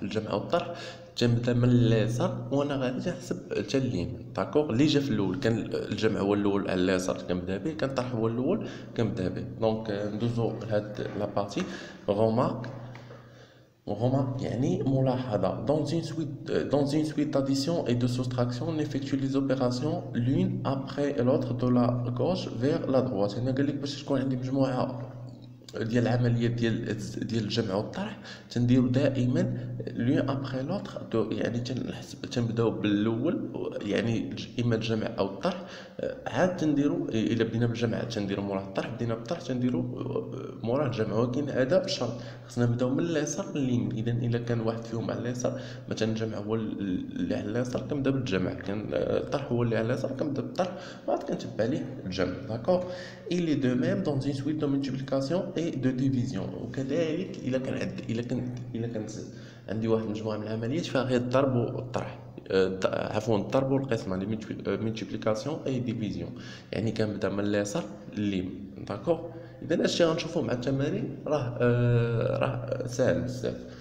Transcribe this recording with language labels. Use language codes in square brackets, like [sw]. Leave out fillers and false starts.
[ar] الجمع والطرح تنبدا من اليسار وانا غادي تنحسب حتى اليمين. [fr] داكوغ. [ar] اللي جا في الاول كان الجمع هو الاول على اليسار كنبدا به، كان الطرح هو الاول كنبدا به. دونك ندوزو لهاد [fr] لابارتي غومارك. Remarque, [ar] يعني ملاحظة. [fr] Dans une suite d'addition et de soustraction, on effectue les opérations l'une après l'autre de la gauche vers la droite. [ar] هنا قال لك باش تكون عندي مجموعة ديال العمليات ديال الجمع والطرح تنديرو دائما [fr] لون ابخي لوطر. [ar] يعني تنبداو بالاول يعني اما الجمع او الطرح، عاد تنديرو الا بدينا بالجمع تنديرو موراه الطرح، بدينا بالطرح تنديرو موراه الجمع. ولكن هذا بشرط خصنا نبداو من اليسار لليمين. اذا الا كان واحد فيهم على اليسار مثلا الجمع هو اللي على اليسار كنبدا بالجمع، كان الطرح هو اللي على اليسار كنبدا بالطرح، بعد كنتبع ليه الجمع. [fr] داكوغ. il est de même dans une suite de multiplication et de division. [ar] وكذلك الا كانت عندي واحد المجموعه من العمليات فيها غير الضرب والطرح، عفوا الضرب والقسمه [fr] لي مولتيبليكاسيون اي ديفيزيون، [ar] يعني كنبدا من اليسار لليمين. [fr] داكوغ. [ar] اذا هادشي غنشوفوه مع التمارين راه ساهل بزاف.